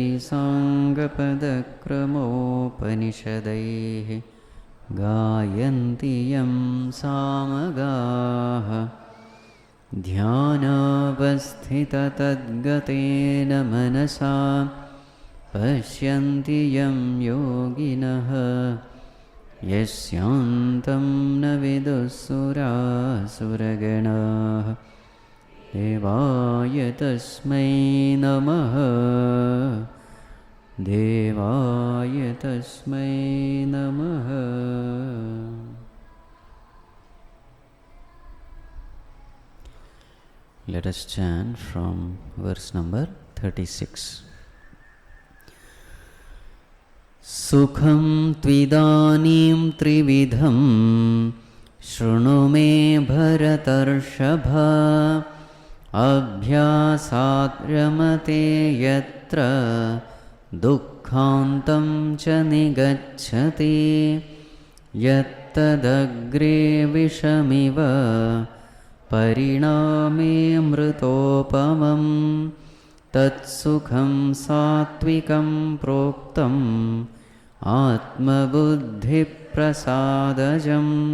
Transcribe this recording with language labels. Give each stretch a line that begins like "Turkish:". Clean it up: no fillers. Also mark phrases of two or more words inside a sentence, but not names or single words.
Sanskrit: സാംഗപദക്രമോപനിഷदैः ഗായന്തി യം സാമഗാഃ ധ്യാനാവസ്ഥിതതദ്ഗതേന മനസാ പശ്യന്തി യം യോഗിനഃ യസ്യാന്തം ന വിദുഃസുരാസുരഗണാഃ ദേവായ തസ്മൈ നമഃ. ദേവായ തസ്മൈ നമഃ.
English: Let us chant from verse number 36.
Sanskrit: സുഖം ത്വിദാനീം ത്രിവിധം ശൃണു മേ ഭരതർഷഭ. അഭ്യാസാത് രമത്തെ യത്ര ദുഃഖാന്തം ച നിഗച്ഛതി. यत्तदग्रे विषमिव परिणामे मृतोपमं तत्सुखं सात्विकं प्रोक्तम् आत्मबुद्धिप्रसादजं